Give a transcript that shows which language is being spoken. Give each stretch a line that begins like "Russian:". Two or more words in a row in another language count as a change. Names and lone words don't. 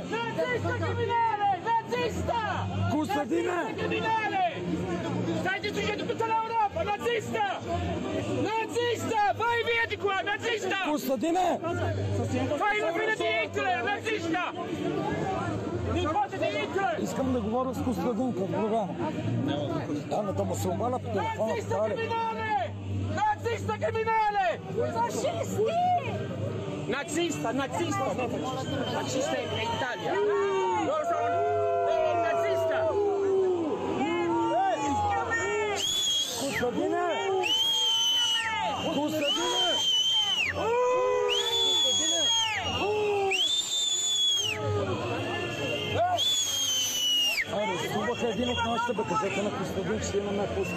Bulgarian: Нацista
Italian: criminale! Nazista!
Bulgarian: Костадине!
Italian: Criminale! Stai distruggendo tutta l'Europa! Nazista! Nazista! Vai via di qua! Nazista! Костадине! Fai la fine di Hitler! Nazista! Nipote di Hitler!
Bulgarian: Искам да говоря с Костадин като програма. Да му се обаля по телефона.
Italian: Nazista criminale! Nazista criminale! Fascisti! Nazista! Fascista è Italia! Loro sono nazista!
Bulgarian: Костадине! Костадине! Разсубаха един от нашите, бе, кажете на Костадин, че ще имаме пуска.